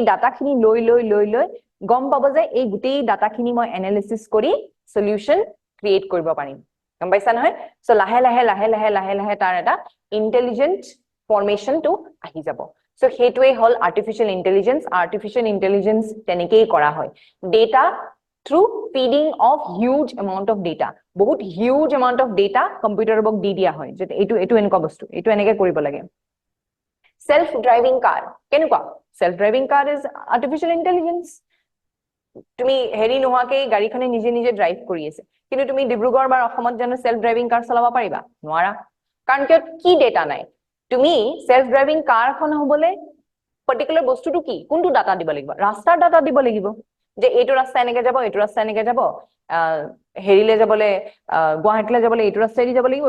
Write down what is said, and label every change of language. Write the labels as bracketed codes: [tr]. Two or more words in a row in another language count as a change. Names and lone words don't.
[as] ডাটাখিনি লৈ গম পাব যে এই গুটেই ডাটাখিনি মই এনালিসিস কৰি [en] solution create [as] কৰিব পাৰিম গম পাইছা নহয় সো লাহে তাৰ এটা [en] intelligent formation [as] টু আহি যাব সো হেতুৱে হল [en] artificial intelligence [as] তেনেকেই কৰা হয় ডেটা [en] through feeding of huge amount of [as] data বহুত [en] huge amount of data [as] কম্পিউটাৰক দি দিয়া হয় যে এইটো এনেকুৱা বস্তু এইটো এনেকৈ কৰিব লাগে [en] self driving car [as] কেনেকুৱা [en] self driving car is artificial intelligence [as] তুমি হেৰি নোহাকে গাড়ীখনে নিজে ড্ৰাইভ কৰি আছে কিন্তু তুমি ডিব্ৰুগড় বা অসমত জানো [en] self driving car [as] চলাব পাৰিবা নোৱাৰা কাৰণ কি ডেটা নাই তুমি [en] self driving carখন [as] হবলে পাৰ্টিকুলাৰ বস্তুটো কি কোনটো ডাটা দিব লাগিব ৰাস্তাৰ ডাটা দিব লাগিব যে এইটো ৰাস্তা এনেকে যাব এইটো ৰাস্তা এনেকে যাব হেৰিলে যাবলে গুৱাহাটীলৈ যাবলে এইটো ৰাস্তাই যাব লাগিব